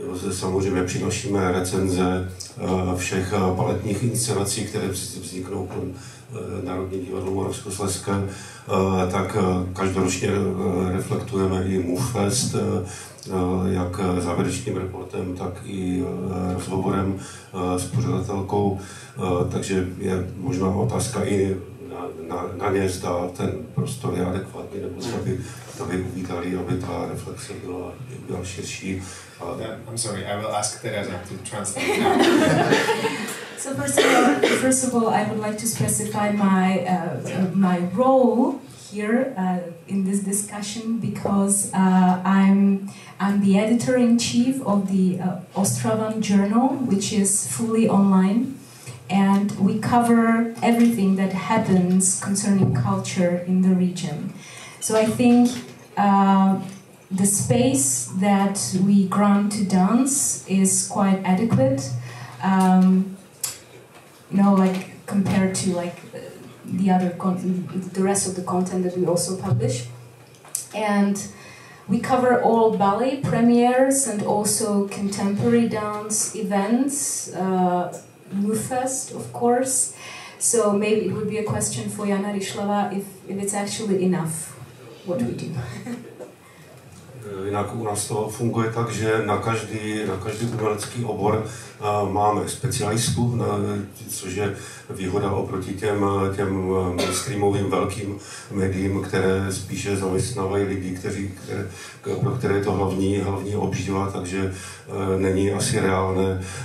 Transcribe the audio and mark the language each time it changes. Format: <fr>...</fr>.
<cs>Samozřejmě přinášíme recenze všech baletních inscenací, které vzniknou pro Národní divadlo Moravskoslezské, tak každoročně reflektujeme i MOVE Fest, jak závěrečným reportem, tak i rozhovorem s pořadatelkou, takže je možná otázka i na ně, zda ten prostor je adekvátní, nebo zda by uvítali, aby ta reflexe byla širší.</cs> <en>I'm sorry, I will ask Teresa to translate now. So first of all, I would like to specify my role here in this discussion because I'm the editor-in-chief of the Ostravan journal, which is fully online, and we cover everything that happens concerning culture in the region. So I think the space that we grant to dance is quite adequate. Like compared to the rest of the content that we also publish, and we cover all ballet premieres and also contemporary dance events, MOVE Fest, of course. So maybe it would be a question for Jana Ryšlava if it's actually enough what we do.</en> <cs>Jinak u nás to funguje tak, že na každý umělecký obor máme specialistu, což je výhoda oproti těm mainstreamovým velkým médiím, které spíše zaměstnávají lidi, pro které je to hlavní obživa, takže není asi reálné.</cs>